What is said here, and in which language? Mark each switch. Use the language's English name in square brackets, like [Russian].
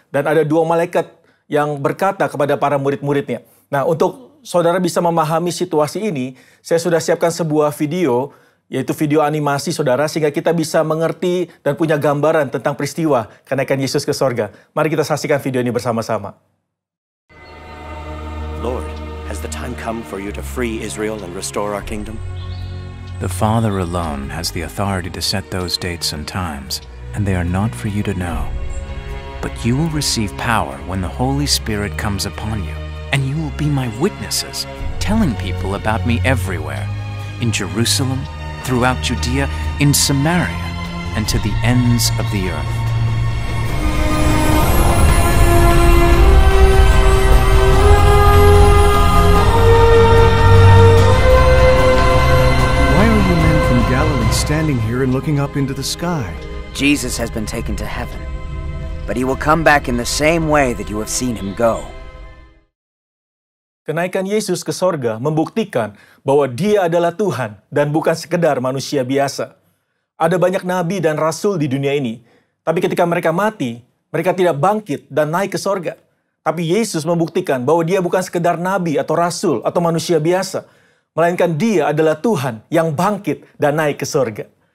[Indonesian] Dan ada dua malaikat yang berkata kepada para murid-muridnya. Nah, untuk saudara bisa memahami situasi ini, saya sudah siapkan sebuah video, yaitu video animasi saudara, sehingga kita bisa mengerti dan punya gambaran tentang peristiwa kenaikan Yesus ke sorga. Mari kita saksikan video ini bersama-sama. [English] Lord, has the time come for you to free Israel and restore our kingdom? The Father alone has the authority to set those dates and times, and they are not for you to know. But you will receive power when the Holy Spirit comes upon you. And you will be my witnesses, telling people about me everywhere, in Jerusalem, throughout Judea, in Samaria, and to the ends of the earth. Why are you men from Galilee standing here and looking up into the sky? Jesus has been taken to heaven, but he will come back in the same way that you have seen him go. [Indonesian] Kenaikan Yesus ke sorga membuktikan bahwa dia adalah Tuhan dan bukan sekedar manusia biasa. Ada banyak nabi dan rasul di dunia ini, tapi ketika mereka mati, mereka tidak bangkit dan naik ke sorga. Tapi Yesus membuktikan bahwa dia bukan sekedar nabi atau rasul atau manusia biasa, melainkan dia adalah Tuhan yang bangkit dan naik ke sorga.